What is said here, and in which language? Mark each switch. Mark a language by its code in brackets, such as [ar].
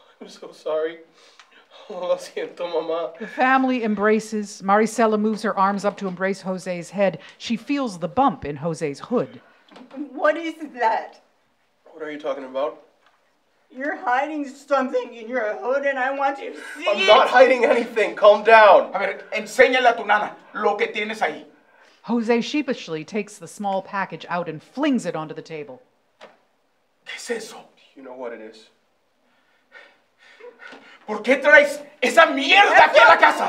[en] I'm so sorry. [es] Lo siento, Mama. [en] The family embraces. Maricela moves her arms up to embrace Jose's head. She feels the bump in Jose's hood. What is that? What are you talking about? You're hiding something in your hood and I want to see I'm not hiding anything. Calm down. [es] A ver, enséñale a tu nana lo que tienes ahí. [en] Jose sheepishly takes the small package out and flings it onto the table. [es] ¿Qué es eso? [en] You know what it is. [es] ¿Por qué traes esa mierda aquí a la casa?